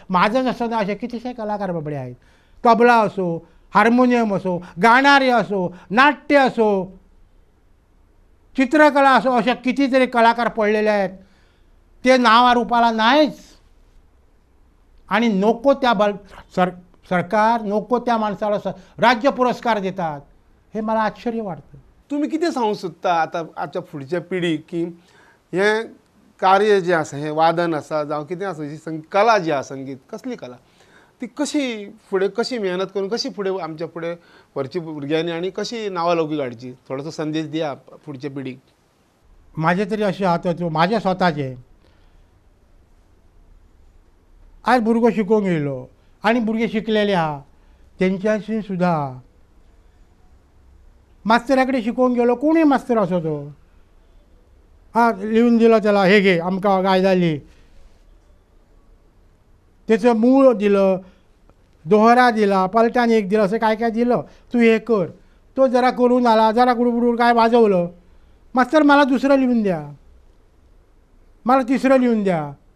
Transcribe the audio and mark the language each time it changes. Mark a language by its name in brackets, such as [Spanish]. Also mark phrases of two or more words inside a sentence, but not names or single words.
[Marathi] माझंच असं नाही, असे कितीशे कलाकार बाबडे आहेत. तबला असो, हार्मोनियम असो, गाणारे असो, नाट्य असो, चित्रकला असो, अशा कितीतरी कलाकार पडलेले आहेत. ते नावारूपाला नाहीच. आणि नको त्या सरकार नको त्या माणसाला राज्य पुरस्कार देतात. हे मला आश्चर्य वाटतं. [Konkani] तुम्ही किती सांगू सोदता आता आजच्या फुडच्या पिढीक की हें कार्य जें आसा, हें वादन आसा जावं कितें आसा, जी कला जी आसा, संगीत कसली कला, ती कशी मेहनत करून कशी फुडें आमच्या फुडें व्हरची भुरग्यांनी आनी कशी नावालौकीक हाडची, थोडोसो संदेश दिया फुडच्या पिढीक. माझे तरी असे आतां माझे स्वताचे आज भुरगो शिकूंक येयलो आनी भुरगे शिकलेले आहा, तेंच्याशी सुद्धा मास्तरा कडेन शिकूंक गेलो, कोणूय मास्तर असो तो, [Marathi] लिहून दिलो त्याला, हे घे आमकां गायजाली, त्याचं मूळ दिलं, दोहरा दिला, पलटान एक दिलं, असं काय काय दिलं, तू हे कर. तो जरा करून आला, जरा गुडगुड काय वाजवलं, मास्तर मला दुसरं लिहून द्या, मला तिसरं लिहून द्या.